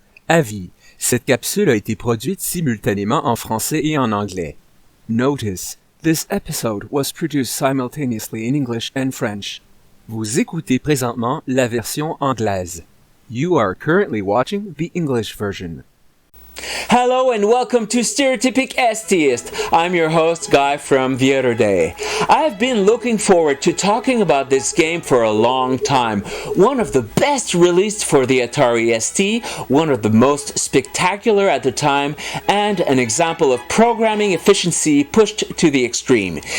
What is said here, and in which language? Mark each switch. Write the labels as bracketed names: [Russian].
[French] Avis, cette capsule a été produite simultanément en français et en anglais. [English] Notice, this episode was produced simultaneously in English and French. [French] Vous écoutez présentement la version anglaise. [English] You are currently watching the English version. Hello and welcome to STereotypic STeist. I'm your host, Guy from the other day. I've been looking forward to talking about this game for a long time. One of the best released for the Atari ST, one of the most spectacular at the time, and an example of programming efficiency pushed to the extreme.